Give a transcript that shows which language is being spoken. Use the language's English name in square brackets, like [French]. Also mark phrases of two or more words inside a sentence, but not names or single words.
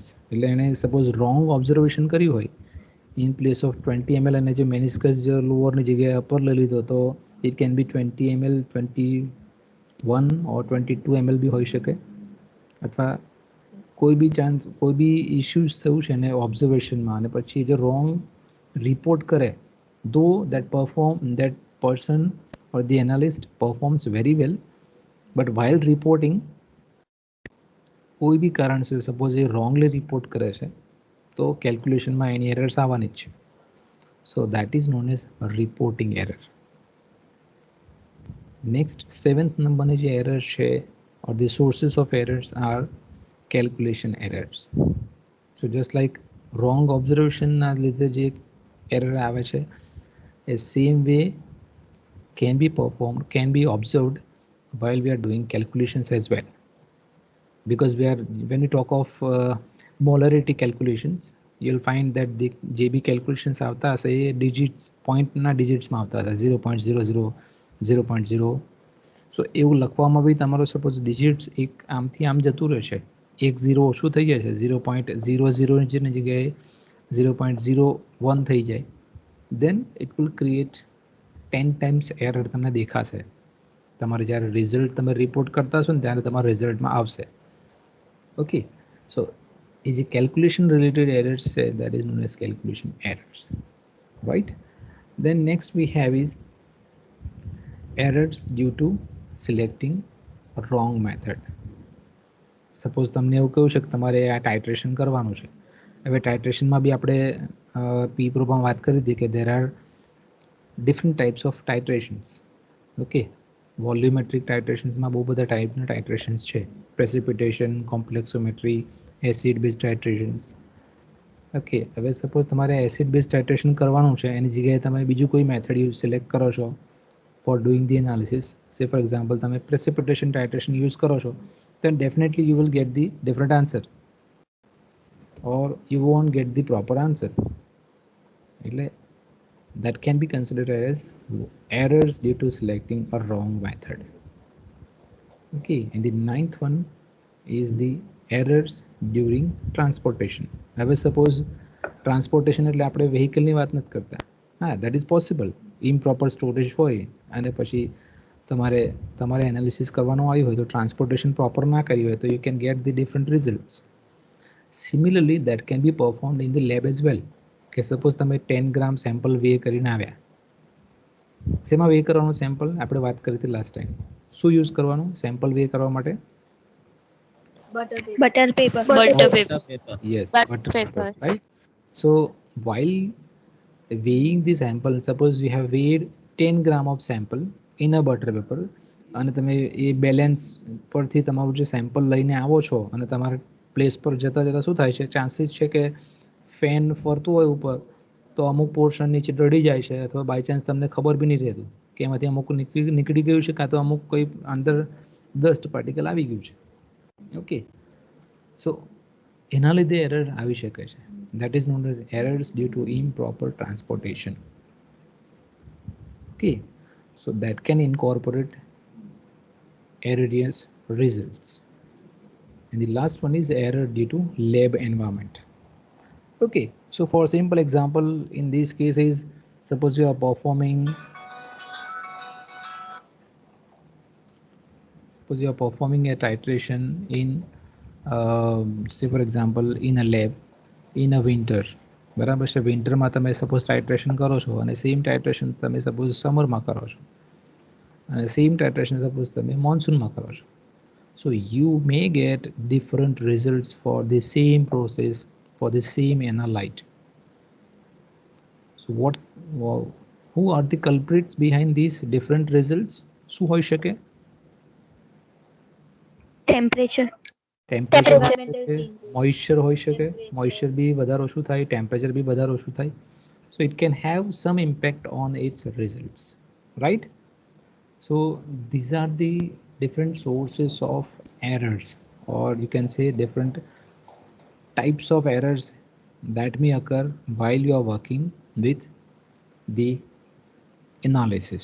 [Gujarati] એટલે એણે [English] suppose wrong observation [Gujarati] કર્યું હોય, [English] in place of 20 ml [Gujarati] અને જે મેનિસ્કસ જે લોઅરની જગ્યાએ અપર લઈ લીધો તો [English] it can be 20 ml, 21 or 22 ml [Gujarati] બી હોઈ શકે. અથવા કોઈ બી ચાન્સ, કોઈ બી ઇશ્યુઝ થયું છે ને ઓબ્ઝર્વેશનમાં અને પછી જે [English] wrong report [Gujarati] કરે, [English] though that person or the analyst performs very well, but while reporting [Gujarati] કોઈ બી કારણસર સપોઝ એ રોંગલી રિપોર્ટ કરે છે તો કેલ્ક્યુલેશનમાં એની એરર્સ આવવાની જ છે. [English] so that is known as reporting error. [Gujarati] નેક્સ્ટ 7th નંબરની જે એરર છે [English] or the sources of errors are calculation errors. So just like wrong observation [Gujarati] ના લીધે જે એરર આવે છે, એ [English] same way can be observed while we are doing calculations as well. because when we talk of molarity calculations, you'll find that the JB calculations [Gujarati] આવતા હશે એ [English] digits [Gujarati] પોઈન્ટના ડિજિટ્સમાં આવતા હતા [English] 0.00 0.0. [Gujarati] સો એવું લખવામાં બી તમારો સપોઝ ડિજિટ્સ એક આમથી આમ જતું રહેશે, એક 0 ઓછું થઈ જાય છે, 0.00 ની જગ્યાએ 0.01 થઈ જાય, [English] then it will create 10 times error [Gujarati] તમને દેખાશે. તમારે જ્યારે રિઝલ્ટ તમે રિપોર્ટ કરતા હશો ને ત્યારે તમારા રિઝલ્ટમાં આવશે. ઓકે, સો એ જે [English] calculation related errors [Gujarati] છે [English] that is known as calculation errors, right? Then next we have is errors due to selecting a wrong method. [Gujarati] સપોઝ તમને એવું કહ્યું છે કે તમારે આ ટાઇટ્રેશન કરવાનું છે. હવે ટાઇટ્રેશનમાં બી આપણે પી પ્રોમાં વાત કરી હતી કે [English] there are different types of titrations. [Gujarati] ઓકે, વોલ્યુમેટ્રિક ટાઇટ્રેશન્સમાં બહુ બધા ટાઈપના ટાઇટ્રેશન્સ છે. [English] precipitation, complexometry, acid base titrations. [Gujarati] ઓકે, હવે સપોઝ તમારે [English] acid base titration [Gujarati] કરવાનું છે, એની જગ્યાએ તમે બીજું કોઈ [English] method select [Gujarati] કરો છો [English] for doing the analysis. say for example [Gujarati] તમે [English] precipitation titration use [Gujarati] કરો છો, [English] then definitely you will get the different answer or you won't get the proper answer. એટલે that can be considered as errors due to selecting a wrong method. Okay, and the ninth one is the errors during transportation. [Gujarati] હવે [English] suppose transportation [Gujarati] એટલે આપણે વેહિકલની વાત નથી કરતા. હા, [English] that is possible. improper storage [Gujarati] હોય અને પછી તમારે એનાલિસિસ કરવાનું આવ્યું હોય તો [English] transportation proper [Gujarati] ના કર્યું હોય તો [English] you can get the different results. similarly that can be performed in the lab as well. [Gujarati] કે સપોઝ તમે 10 [English] gram sample weigh [Gujarati] કરીને આવ્યા, શેમાં વે કરવાનું સેમ્પલ? આપણે વાત કરી હતી [English] last time. [Gujarati] શું યુઝ કરવાનું [English] sample weigh [Gujarati] કરવા માટે? [English] Butter paper. Yes, butter paper, right? So while weighing the sample, suppose you have weighed 10 gram of sample in a butter paper [Gujarati] અને તમે એ બેલેન્સ પરથી તમારું જે સેમ્પલ લઈને આવો છો અને તમારા પ્લેસ પર જતા જતા શું થાય છે, ચાન્સીસ છે કે ફેન ફરતું હોય ઉપર તો અમુક પોર્શન નીચે ડળી જાય છે, અથવા બાય ચાન્સ તમને ખબર બી નહીં રહેતું કે એમાંથી અમુક નીકળી ગયું છે, [English] કાં તો અમુક કોઈ અંદર ડસ્ટ પાર્ટિકલ આવી ગયું છે. [Gujarati] ઓકે, સો એના લીધે એરર આવી શકે છે. [English] That is known as errors due to improper transportation. Okay, so that can incorporate erroneous results. And the last one is error due to lab environment. Okay, so for simple example in these cases, suppose you are performing a titration in say for example in a lab in a winter. [Gujarati] બરાબર છે, વિન્ટરમાં તમે સપોઝ ટાઇટ્રેશન કરો છો અને [English] same titration [Gujarati] તમે સપોઝ સમરમાં કરો છો અને [English] same titration [Gujarati] સપોઝ તમે મોન્સૂનમાં કરો છો. [English] so you may get different results for the same process for the same analyte. સો who are the culprits behind these different results? [Gujarati] શું હોઈ શકે? Temperature. મોઇશ્ચર હોઈ શકે. મોઇશ્ચર બી વધારે ઓછું થાય, ટેમ્પરેચર બી વધારે ઓછું થાય. [English] So it can have some impact on its results, right? So these are the different sources of errors, or you can say different types of errors that may occur while you are working with the analysis.